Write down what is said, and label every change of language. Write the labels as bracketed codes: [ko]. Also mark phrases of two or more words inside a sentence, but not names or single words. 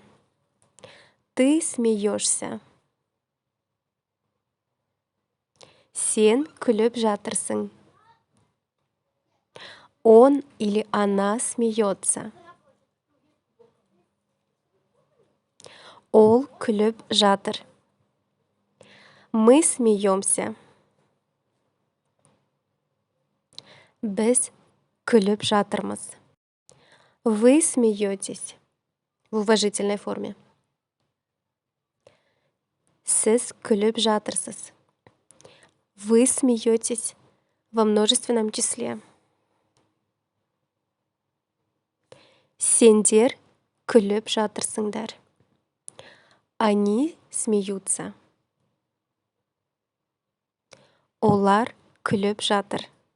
[ru] Ты смеешься. [kk] Сен күліп жатырсың. [ru] Он или она смеется. [kk] Ол күліп жатыр. [ru] Мы смеемся. [kk] Біз күліп жатырмыз. [ru] Вы смеетесь в уважительной форме. [kk] Сіз күліп жатырсыз. [ru] Вы смеетесь во множественном числе. [kk] Сендер күліп жатырсыңдар. [ru] Они смеются. [kk] Олар күліп жатыр.